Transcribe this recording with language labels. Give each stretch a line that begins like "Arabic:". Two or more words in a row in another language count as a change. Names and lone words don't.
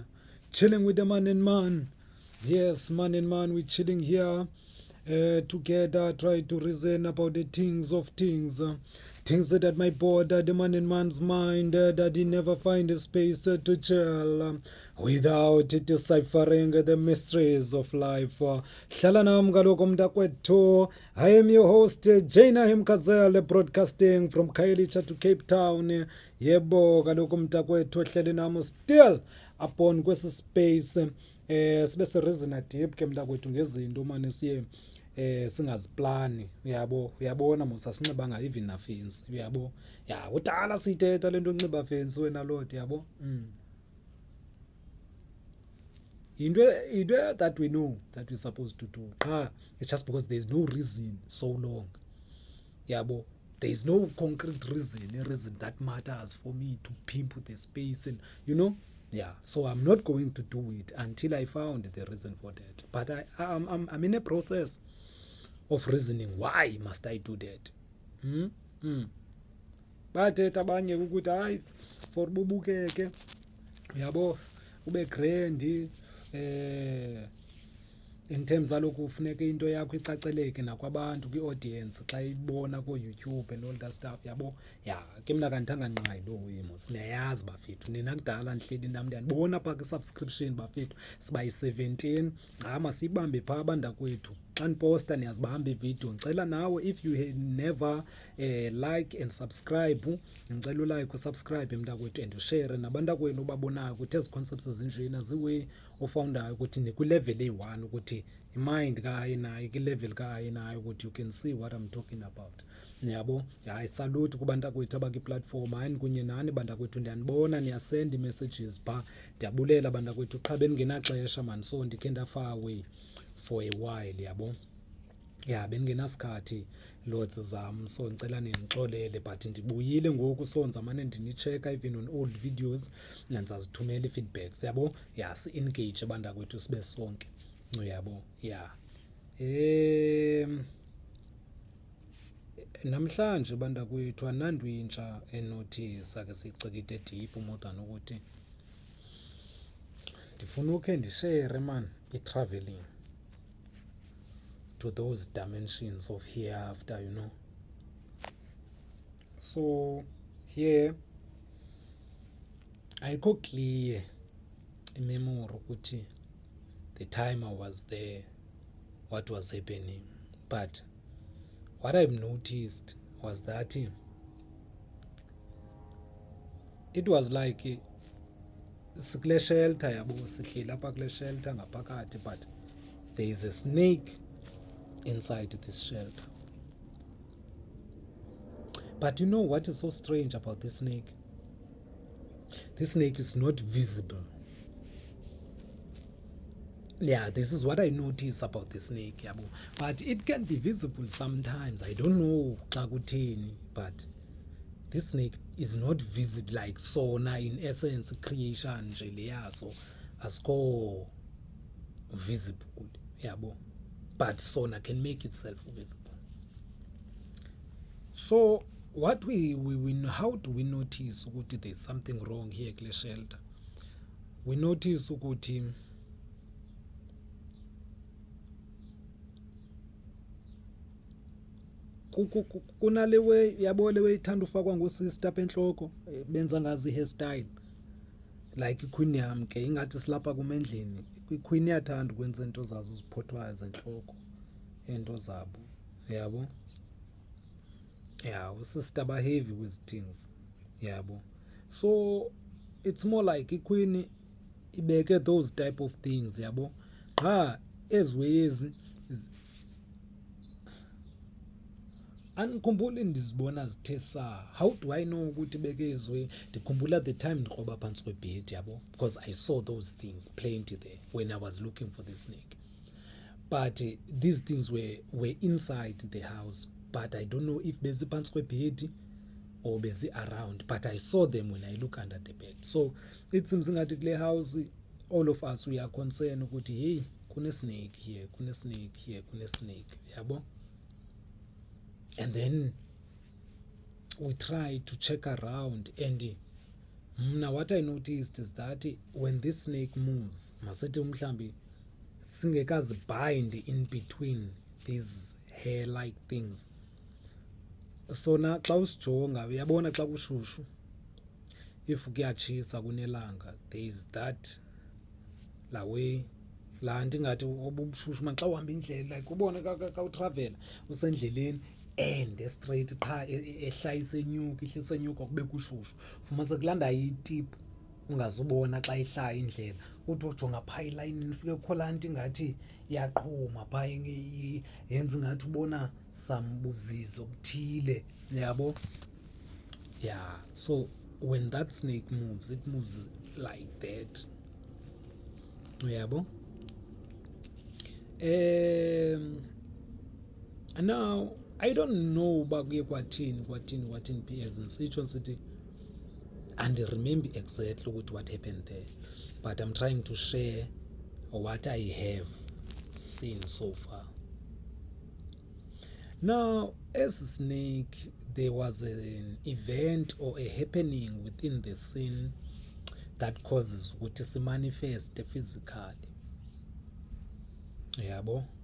English: Chilling with the man and man. Yes, man and man, we're chilling here together, try to reason about the things of things. Things that might bother the man in man's mind, that he never find a space to chill without deciphering the mysteries of life.
Xhosa: Hlala nam kaloku mntakwethu.
English: I am your host, Jana Himkazele, broadcasting from Khayelitsha to Cape Town.
Xhosa: Yebo kaloku mntakwethu hleli nam
English: still upon
Xhosa: kwesi space sibe serizina deep ke mntakwethu ngezinto mane siye singaziplani uyabona mos asinxibanga even nafensi uyabo ya kudala siyithetha lento onxiba fensi wena lord yabo into
English: that we know that we're supposed to do
Xhosa: qha
English: it's just because there's no reason so long
Xhosa: yabo.
English: There is no concrete reason, a reason that matters for me to pimp the space and yeah. So I'm not going to do it until I found the reason for that. But I'm in a process of reasoning why must I do that.
Xhosa: Bathetha abanye ukuthi hayi for bubukeke yabo ube grand
English: in terms
Xhosa: zaloku kufuneka into yakho icaceleke nakwabantu kwi-audience xa ibona ko-YouTube
English: and all that stuff
Xhosa: yabo ya ke mna kandithanga nqayi loo wemos niyayazi bafethu nina kudala ndihleli nam ndiyandibona phaa kwi-subscription bafethu siba yi-17 masiyibambe phaa abantakwethu xa ndiposta niyazibamba iividiyo ndicela nawe
English: if you never like and subscribe
Xhosa: ndicela ulike usubscribe mntakwethu and ushare nabantakwenu obabonayo ukuthi ezi concepts ezinjena ziway ofoundayo ukuthi nikwilevel eyi-1 ukuthi imind kaye nayo kwilevel kaye nayo ukuthi
English: you can see what I'm talking about
Xhosa: yabo hayi salute kubantakwethu abakwi-platform hayi kunye nani bantakwethu ndiyanibona niyasenda ii-messages phaa ndiyabulela bantakwethu qha bengenaxesha
English: man so
Xhosa: ndikhe ndafar
English: away for a while
Xhosa: yabo ya bendingenasikhathi lots zam so ndicela nindixolele but ndibuyile ngoku so ndizamane ndinichecka
English: even on old videos
Xhosa: nandizazithumela ii-feedbacks yabo ya si-engage bantakwethu sibe sonke uyabo ya namhlanje bantakwethu anandwintsha enothi sake siyicikite
English: deep more than
Xhosa: ukuthi ndifuna ukhe ndishere man
English: i-traveling to those dimensions of hereafter, So here ayikho clear
Xhosa: imemory ukuthi
English: the time I was there what was happening, but what I've noticed was that it was like
Xhosa: sikule shelter yabo sihleli apha kule shelter ngaphakathi
English: but there is a snake inside this shelter. But you know what is so strange about this snake? This snake is not visible. Yeah, this is what I notice about the snake yabo. But it can be visible sometimes. I don't know
Xhosa: xa kutheni,
English: but this snake is not visible like sona in essence creation
Xhosa: nje leyaso asikho
English: visible yabo, but sona can make itself visible. So what we how do we notice ukuthi there's something wrong here
Xhosa: kule shelter?
English: We notice
Xhosa: ukuthi kunalewe yabo lewe ithanda ufakwa ngosister apha enhloko benza ngazi
English: hairstyle like
Xhosa: iqueen yam ke ingathi silapha kumendleni iqueen iyathanda ukwenza into zazo uziphothwayo zenhloko into zabo yabo
English: yeah
Xhosa: usister ba
English: heavy with things yabo, so it's more like
Xhosa: iqueen ibeke
English: those type of things
Xhosa: yabo qha eziwezi andikhumbuli ndizibona zithe saa.
English: How do I know
Xhosa: ukuthi bekezwe?
English: Ndikhumbula the time
Xhosa: ndikroba phantsi kwebhedi yabo
English: because I saw those things plenty there when I was looking for the snake, but these things were inside the house, but I don't know if
Xhosa: bezi phantsi kwebhedi
English: or bezi around, but I saw them when I look under the bed. So it seems
Xhosa: ngathi kule
English: house all of us we are concerned
Xhosa: ukuthi hey kune
English: snake here, kune snake here,
Xhosa: kune snake yabo.
English: And then we try to check around, and mna what I noticed is that when this snake moves,
Xhosa: masithi mhlambi singekazibind
English: in between these hair like things,
Xhosa: sona xa usijonga uyabona xa kushushu, if kuyatshisa kunelanga,
English: there
Xhosa: is that la way laa nto ingathi obubushushu man xa uhamba indlela like ubone ka utravela usendleleni ende straight qha ehla isenyuka ihlisa enyuka kube kushushu, fumanise kulanda itipu ungazubona xa ihlaya indlela, uthi wajonga phaa elayinini fike kukho laa nto ingathi iyaqhuma phaa yenza ingathi ubona sambuzizo obuthile, yabo.
English: Yeah, so when that snake moves, it moves like that, uyabo. Now I don't know
Xhosa: uba kuye kwathini
English: as
Xhosa: nisitsho sithi
English: and remember exactly what happened there, but I'm trying to share what I have seen so far. Now, as a snake, there was an event or a happening within the scene that causes
Xhosa: ukuthi se
English: manifest physically, yabo.